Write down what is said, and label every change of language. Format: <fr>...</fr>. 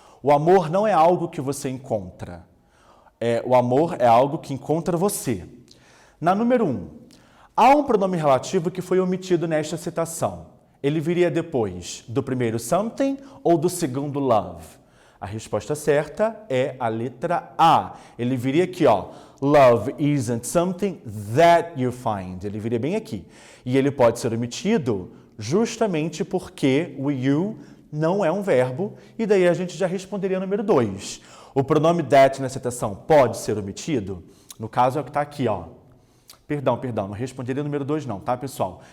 <pt>O amor não é algo que você encontra. O amor é algo que encontra você. Na número 1, há um pronome relativo que foi omitido nesta citação. Ele viria depois do primeiro something ou do segundo love? A resposta certa é a letra A. Ele viria aqui, ó.</pt> <en>Love isn't something that you find.</en> <pt>Ele viria bem aqui. E ele pode ser omitido justamente porque o you não é um verbo. E daí a gente já responderia o número 2. O pronome that na citação pode ser omitido? No caso é o que está aqui, ó. Perdão, não responderia o número 2 não, tá, pessoal?</pt>